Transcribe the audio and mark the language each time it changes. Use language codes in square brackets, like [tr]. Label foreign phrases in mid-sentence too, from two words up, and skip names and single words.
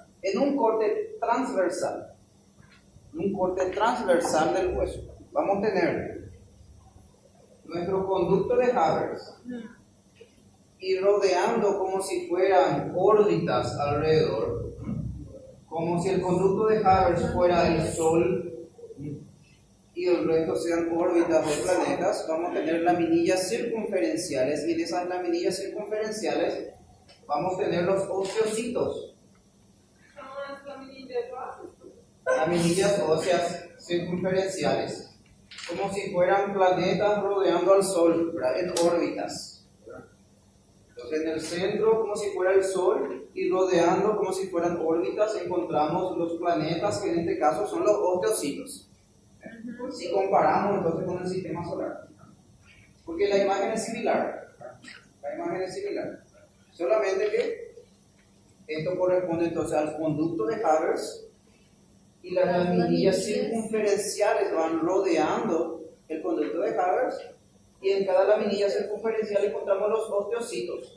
[es] En un corte transversal del hueso, vamos a tener nuestro conducto de Havertz y rodeando como si fueran órbitas alrededor, como si el conducto de Havertz fuera el Sol y el resto sean órbitas de planetas, vamos a tener laminillas circunferenciales y en esas laminillas circunferenciales vamos a tener los osteocitos. Laminillas óseas circunferenciales, como si fueran planetas rodeando al Sol, ¿verdad? En órbitas. Entonces en el centro como si fuera el Sol y rodeando como si fueran órbitas encontramos los planetas que en este caso son los osteocitos. Si comparamos entonces con el sistema solar, porque la imagen es similar, solamente que esto corresponde entonces al conducto de Havertz y las laminillas circunferenciales van rodeando el conducto de Havertz y en cada laminilla circunferencial encontramos los osteocitos.